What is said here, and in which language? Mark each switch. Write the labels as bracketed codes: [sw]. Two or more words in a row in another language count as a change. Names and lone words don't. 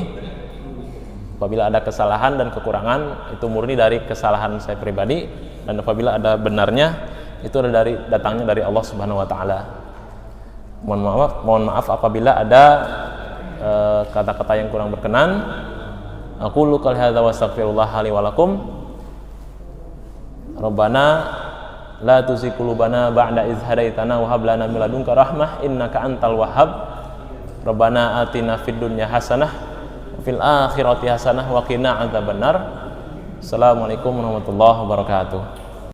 [id] Apabila ada kesalahan dan kekurangan, itu murni dari kesalahan saya pribadi, dan apabila ada benarnya, itu datangnya dari [ar] الله سبحانه وتعالى. [id] Mohon maaf apabila ada kata-kata yang kurang berkenan. [ar] أقول قولي هذا وأستغفر الله لي ولكم. ربنا لا تزغ قلوبنا بعد إذ هديتنا وهب لنا من لدنك رحمة إنك أنت الوهاب. ربنا آتنا في الدنيا حسنة وفي الآخرة حسنة وقنا عذاب النار. السلام عليكم ورحمة الله وبركاته.